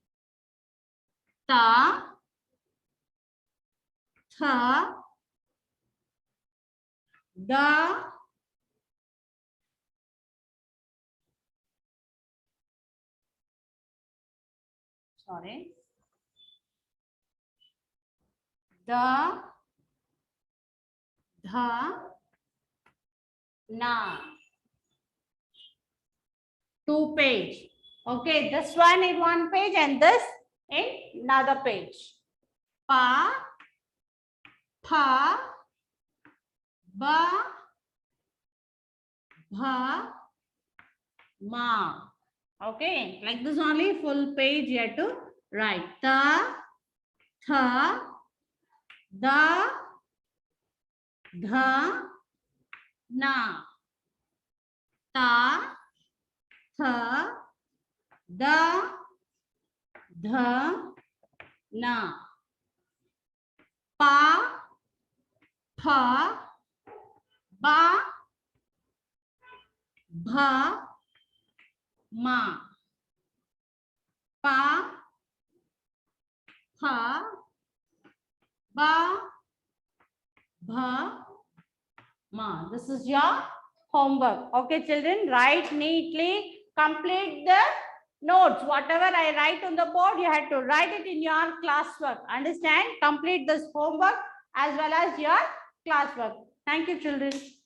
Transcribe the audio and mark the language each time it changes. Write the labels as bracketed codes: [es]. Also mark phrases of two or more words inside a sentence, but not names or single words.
[en] Ta, tha, da, sorry, da, dha, na. 2 page. Okay, this one in 1 page and this in another page. Pa, pha, ba, bha, ma. Okay, like this only full page you have to write. Ta, tha, da, dha, na. Ta, tha, da, dha, na. Pa, pha, ba, bha, ma. Pa, pha, ba, bha, ma. This is your homework. Okay, children, write neatly, complete the notes. Whatever I write on the board, you have to write it in your classwork. Understand? Complete this homework as well as your classwork.